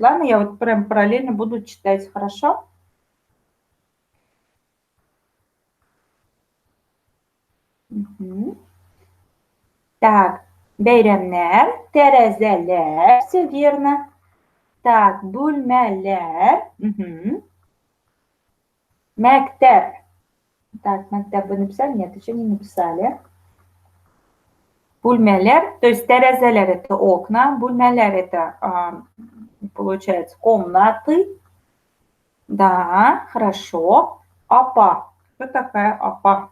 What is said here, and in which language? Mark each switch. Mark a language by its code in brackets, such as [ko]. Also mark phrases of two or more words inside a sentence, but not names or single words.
[ru] Ладно, я вот прям параллельно буду читать, хорошо? Угу. Так, [tt] бейремler, terezeler, [ru] все верно. Так, [tt] бүлмәләр, мәктәп. [ru] Так, мәктәп вы написали? Нет, еще не написали. Бүлмәләр, то есть терезелер это окна, бүлмәләр это, получается, комнаты. Да, хорошо. Апа. Кто такая апа?